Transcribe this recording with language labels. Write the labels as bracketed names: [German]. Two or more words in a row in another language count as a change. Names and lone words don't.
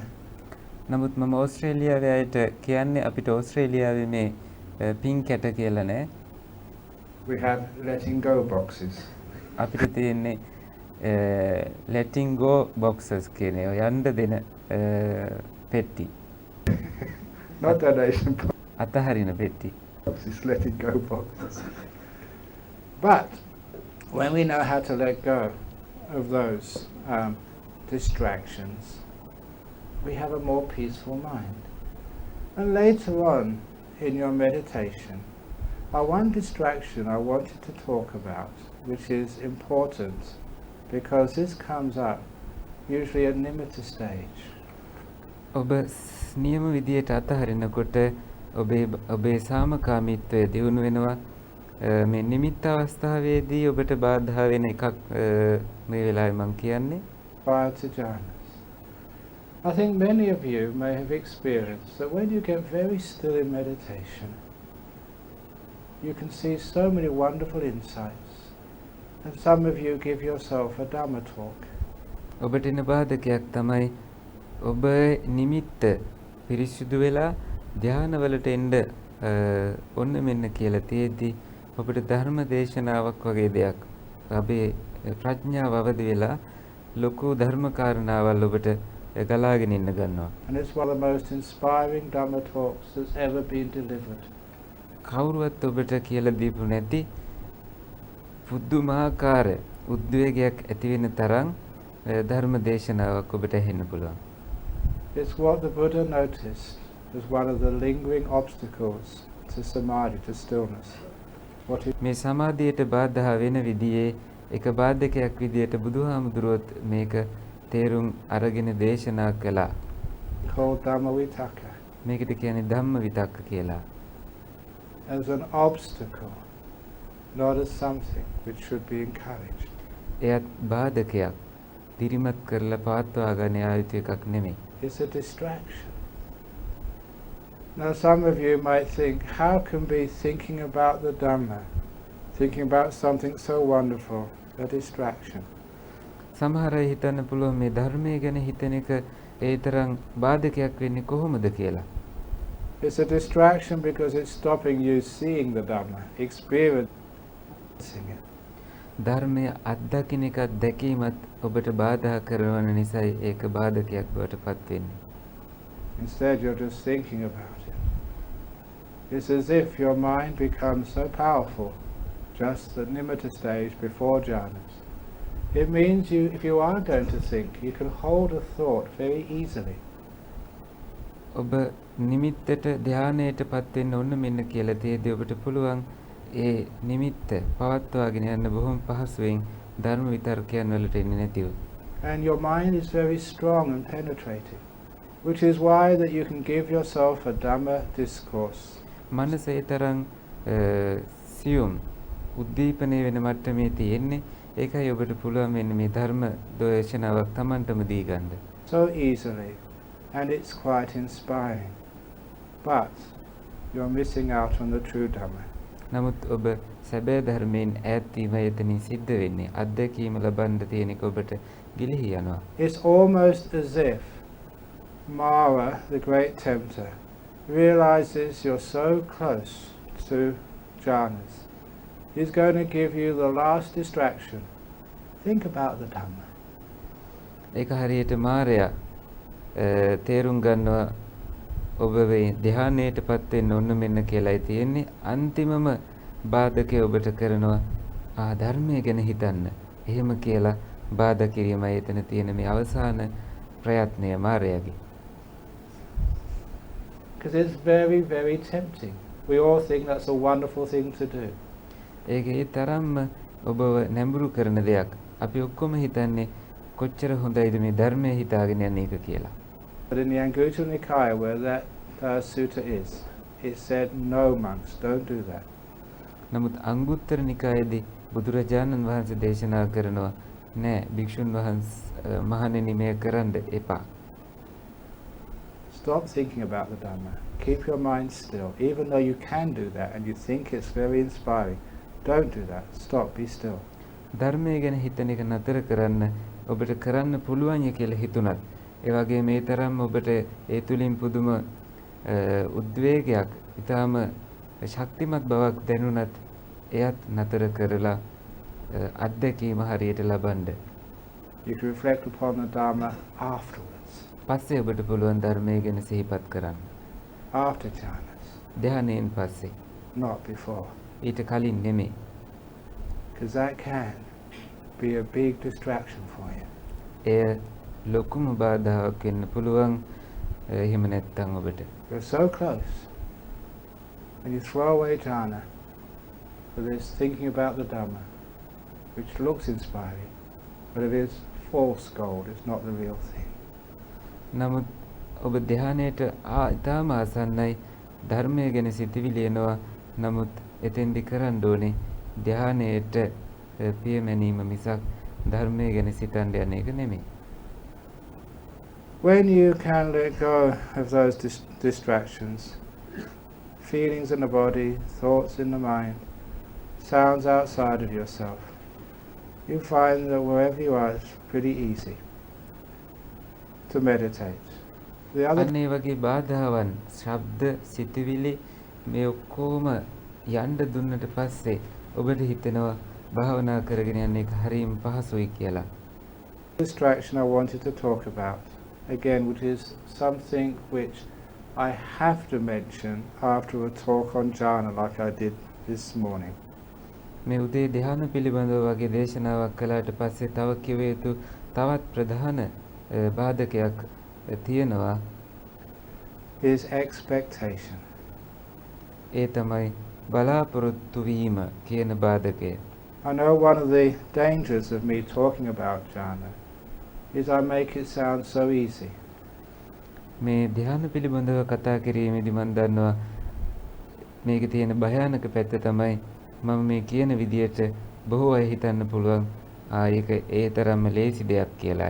[Sinhala] නමුත් මම ඕස්ට්‍රේලියාවේ අයට කියන්නේ අපිට ඕස්ට්‍රේලියාවේ මේ පින් කැට කියලා නෑ. [English] We have letting go boxes. [Sinhala] අපිට තියෙන්නේ [English] letting go boxes [Sinhala] කියන ඒවා යන්න දෙන පෙට්ටි. [English] Not donation box. [Sinhala] අතහරින පෙට්ටි. [English] This letting go box. But when we know how to let go of those distractions, we have a more peaceful mind. And later on in your meditation, one distraction I wanted to talk about, which is important because this comes up usually at nimitta stage. [Sinhala] ඔබ නියම විදියට අතහරිනකොට ඔබේ සාමකාමීත්වය දියුණු වෙනවා. මේ නිමිත්ත අවස්ථාවේදී ඔබට බාධා වෙන එකක් මේ වෙලාවේ මම කියන්නේ. [English] Prior to jhanas. I think many of you may have experienced that when you get very still in meditation, you can see so many wonderful insights, and some of you give yourself a Dhamma talk. [Sinhala] ඔබට එන බාධකයක් තමයි ඔබ නිමිත්ත පිරිසිදු වෙලා ධානවලට එන්න ඔන්න මෙන්න කියලා තියෙද්දි ඔබට ධර්ම දේශනාවක් වගේ දෙයක් අපේ ප්‍රඥාව අවදි වෙලා ලොකු ධර්ම කාරණාවල් ඔබට ගලාගෙන ඉන්න ගන්නවා. [English] And it's one of the most inspiring Dhamma talks that's ever been delivered. [Sinhala] කවුරුවත් ඔබට කියලා දීපු නැති පුදුමාකාර උද්වේගයක් ඇති වෙන තරම් ධර්ම දේශනාවක් ඔබට ඇහෙන්න පුළුවන්. [English] It's what the Buddha noticed as one of the lingering obstacles to samadhi, to stillness. [Sinhala] මේ සමාධියට බාධා වෙන විදිහේ එක බාධකයක් විදිහට බුදුහාමුදුරුවොත් මේක තේරුම් අරගෙන දේශනා කළා. [English] Called Dhamma Vitaka. [Sinhala] මේකට කියන්නේ ධම්ම විතක්ක කියලා. [English] As an obstacle, not as something which should be encouraged. [Sinhala] එයත් බාධකයක්. දිරිමත් කරලා පවත්වා ගන්න ආයුතු එකක් නෙමෙයි. [English] It's a distraction. Now some of you might think, how can be thinking about the Dhamma, thinking about something so wonderful, a distraction? [Sinhala] සමහර අය හිතන්න පුළුවන් මේ ධර්මයේ ගැන හිතන එක ඒ තරම් බාධකයක් වෙන්නේ කොහොමද කියලා. [English] It's a distraction because it's stopping you seeing the Dhamma, experiencing it. [Sinhala] ධර්මය අත්දකින්න එකත් දැකීමත් ඔබට බාධා කරන නිසායි ඒක බාධකයක් බවට පත් වෙන්නේ. [English] Instead you're just thinking about it. It's as if your mind becomes so powerful just at nimitta stage before jhanas. It means you, if you are going to think, you can hold a thought very easily. [Sinhala] ඔබ නිමිත්තට ධානයට පත් වෙන්න ඕන මෙන්න කියලා තේදී ඔබට පුළුවන් ඒ නිමිත්ත පවත්වාගෙන යන්න බොහොම පහසුවෙන් ධර්ම විතර්කයන් වලට එන්නේ නැතිව. [English] And your mind is very strong and penetrating, which is why that you can give yourself a Dhamma discourse. [Sinhala] මනස ඒ තරම් සියුම් උද්දීපනය වෙන මට්ටමේ තියෙන්නේ. ඒකයි ඔබට පුළුවන් මෙන්න මේ ධර්ම දේශනාවක් Tamanටම දී ගන්න. [English] So easily, and it's quite inspiring. But you're missing out on the true Dhamma. [Sinhala] නමුත් ඔබ සැබෑ ධර්මයෙන් ඈත් වීම එතනින් සිද්ධ වෙන්නේ. අත්දැකීම ලබන්න තියෙන එක ඔබට ගිලිහි යනවා. [English] It's almost as if Mara, the great tempter, realizes you're so close to jhanas. He's going to give you the last distraction. Think about the Dhamma. [Sinhala] ඒක හරියට මාරයා තේරුම් ගන්නවා ඔබ වේ ධානයට පත් වෙන්න ඕන මෙන්න කියලායි තියෙන්නේ. අන්තිමම බාධකේ ඔබට කරනවා ධර්මය ගැන හිතන්න. එහෙම කියලා බාධා කිරීමයි එතන තියෙන මේ අවසාන ප්‍රයත්නය මාරයාගේ. [English] Because it's very, very tempting. We all think that's a wonderful thing to do. [Sinhala] ඒකේ තරම්ම ඔබව නැඹුරු කරන දෙයක්. අපි ඔක්කොම හිතන්නේ කොච්චර හොඳයිද මේ ධර්මයේ හිතාගෙන යන එක කියලා. [English] But in the Anguttara Nikaya, where that sutta is, it said, no monks, don't do that. [Sinhala] නමුත් අංගුත්තර නිකායේදී බුදුරජාණන් වහන්සේ දේශනා කරනවා නෑ භික්ෂුන් වහන්සේ මහණෙනි මේ කරන්න එපා. [English] Stop thinking about the Dhamma. Keep your mind still. Even though you can do that and you think it's very inspiring, don't do that. Stop, be still. [Sinhala] ධර්මයේ ගැන හිතන එක නතර කරන්න ඔබට කරන්න පුළුවන් කියලා හිතුණත් ඒ වගේ මේ තරම් ඔබට ඒ තුලින් පුදුම උද්වේගයක් ඊටාම ශක්තිමත් බවක් දැනුණත් එයත් නතර කරලා අත්දැකීම හරියට ලබන්න. [English] You can reflect upon the Dhamma afterwards. [Sinhala] පස්සේ ඔබට පුළුවන් ධර්මයේ ගැන සිහිපත් කරන්න. [English] After jhanas. [Sinhala] ධානයෙන් පස්සේ. [English] not before. [Sinhala] ඊට කලින් නෙමෙයි. [English] Because that can be a big distraction for you. [Sinhala] එය ලොකුම බාධාවක් වෙන්න පුළුවන් එහෙම නැත්නම් ඔබට. [English] You're so close. And you throw away jhana for this thinking about the Dhamma, which looks inspiring, but it is false gold, it's not the real thing. [Sinhala] නමුත් ඔබ ධ්‍යානයට ඉතාම ආසන්නයි ධර්මය ගැන සිතිවිලි එනවා. නමුත් එතෙන්දි කරන්න ඕනේ ධ්‍යානයට පියමැනීම මිසක් ධර්මය ගැන සිතන්න යන එක නෙමෙයි. [English] When you can let go of those distractions, feelings in the body, thoughts in the mind, sounds outside of yourself, you find that wherever you are, it's pretty easy to meditate. [Sinhala] අන්න ඒ වගේ බාධාවන් ශබ්ද සිතිවිලි මේ ඔක්කොම යන්න දුන්නට පස්සේ ඔබට හිතෙනවා භාවනා කරගෙන යන්න එක හරියම පහසුයි කියලා. [English] Distraction I wanted to talk about again, which is something which I have to mention after a talk on jhana like I did this morning. [Sinhala] මේ උදේ ධ්‍යාන පිළිබඳව වගේ දේශනාවක් කළාට පස්සේ තව කිව යුතු තවත් ප්‍රධාන බාධකයක් තියෙනවා. [English] Is expectation. [Sinhala] ඒ තමයි බලාපොරොත්තු වීම කියන බාධකය. [English] I know one of the dangers of me talking about jhana is I make it sound so easy. [Sinhala] මේ ධ්‍යාන පිළිබඳව කතා කිරීමේදී මම දන්නවා මේකේ තියෙන භයානක පැත්ත තමයි මම මේ කියන විදියට බොහෝ අය හිතන්න පුළුවන් ඒක ඒ තරම්ම ලේසි දෙයක් කියලායි.